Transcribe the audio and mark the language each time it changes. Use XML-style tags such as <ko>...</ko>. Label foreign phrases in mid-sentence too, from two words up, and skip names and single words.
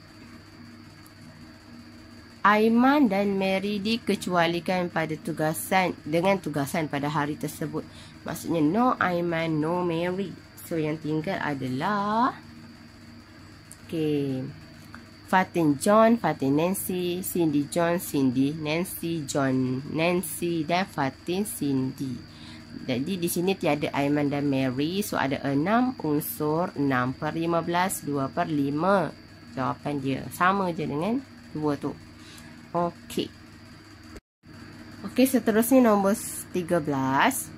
<ms>Aiman dan Mary dikecualikan pada tugasan pada hari tersebut. Maksudnya no Aiman, no Mary. So yang tinggal adalah Fatin John, Fatin Nancy, Cindy John, Cindy Nancy, John Nancy dan Fatin Cindy. Jadi di sini tiada Aiman dan Mary. So ada 6 unsur. 6 per 15, 2 per 5. Jawapan dia sama je dengan 2 tu. Okey. Okey, seterusnya nombor 13.</ms>